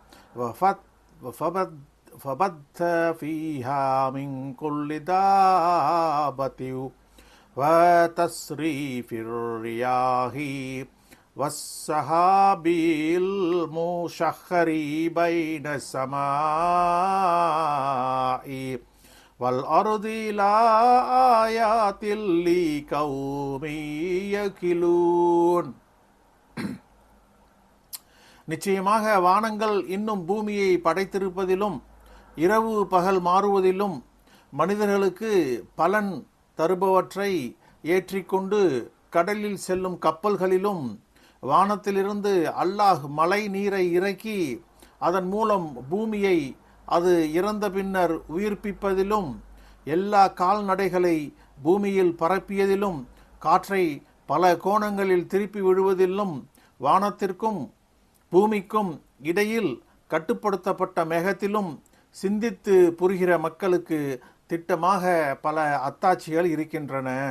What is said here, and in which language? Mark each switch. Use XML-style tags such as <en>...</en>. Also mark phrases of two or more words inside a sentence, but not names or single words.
<ar>وَبَثَّ فِيهَا مِن كُلِّ دَابَّةٍ وَتَصْرِيفِ الرِّيَاحِ والسحاب المسخر بين السماء والأرض لآيات لقوم يعقلون.</ar> <ta>நிச்சயமாக வானங்கள் இன்னும் பூமியை படைத்திருப்பதிலும் இரவு பகல் மாறுவதிலும் மனிதர்களுக்கு பலன் தருபவற்றை ஏற்றிக்கொண்டு கடலில் செல்லும் கப்பல்களிலும் வானத்திலிருந்து அல்லாஹ் மழை நீரை இறக்கி அதன் மூலம் பூமியை அது இறந்த பின்னர் உயிர்ப்பிப்பதிலும் எல்லா கால்நடைகளை பூமியில் பரப்பியதிலும் காற்றை பல கோணங்களில் திருப்பி விடுவதிலும் வானத்திற்கும் பூமிக்கும் இடையில் கட்டுப்படுத்தப்பட்ட மேகத்திலும் சிந்தித்து புரிகிற மக்களுக்கு திட்டமாக பல அத்தாட்சிகள் இருக்கின்றன.</ta>